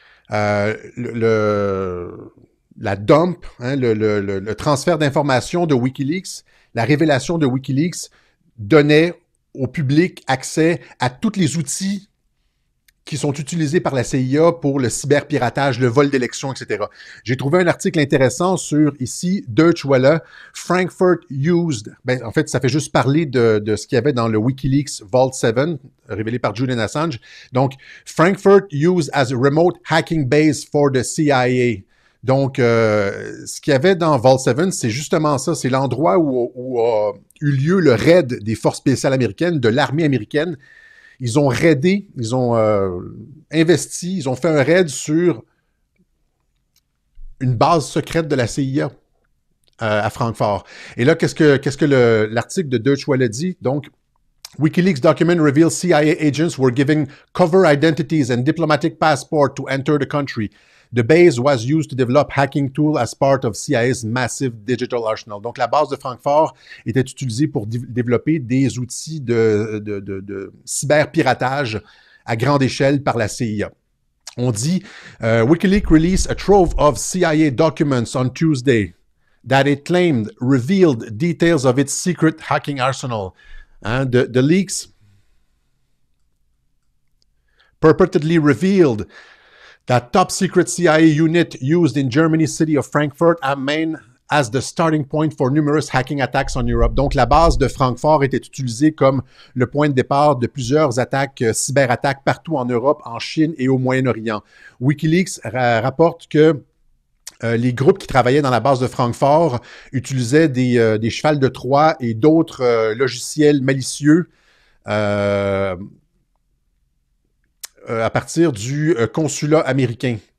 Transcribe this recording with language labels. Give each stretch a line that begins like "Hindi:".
French: La dump, hein, le transfert d'informations de WikiLeaks, la révélation de WikiLeaks donnait au public accès à tous les outils qui sont utilisés par la CIA pour le cyberpiratage, le vol d'élections, etc. J'ai trouvé un article intéressant sur, ici, Deutsche Welle,
English: Frankfurt used,
French: en fait, ça fait juste parler de ce qu'il y avait dans le WikiLeaks Vault 7, révélé par Julian Assange.
English: Donc, Frankfurt used as a remote hacking base for the CIA.
French: Donc, ce qu'il y avait dans Vault 7, c'est justement ça, c'est l'endroit où a eu lieu le raid des forces spéciales américaines, de l'armée américaine. Ils ont raidé, ils ont investi, ils ont fait un raid sur une base secrète de la CIA à Francfort. Et là, qu'est-ce que l'article de Deutsche Welle dit?
English: Donc, WikiLeaks document reveals CIA agents were giving cover identities and diplomatic passport to enter the country. The base was used to develop hacking tools as part of CIA's massive digital arsenal.
French: Donc, la base de Francfort était utilisée pour développer des outils de cyberpiratage à grande échelle par la CIA. On dit,
English: WikiLeaks released a trove of CIA documents on Tuesday that it claimed revealed details of its secret hacking arsenal. The leaks purportedly revealed that top secret CIA unit used in Germany's city of Frankfurt am main as the starting point for numerous hacking attacks on Europe.
French: Donc, la base de Francfort était utilisée comme le point de départ de plusieurs attaques, cyberattaques partout en Europe, en Chine et au Moyen-Orient. WikiLeaks rapporte que les groupes qui travaillaient dans la base de Francfort utilisaient des chevals de Troie et d'autres logiciels malicieux à partir du consulat américain.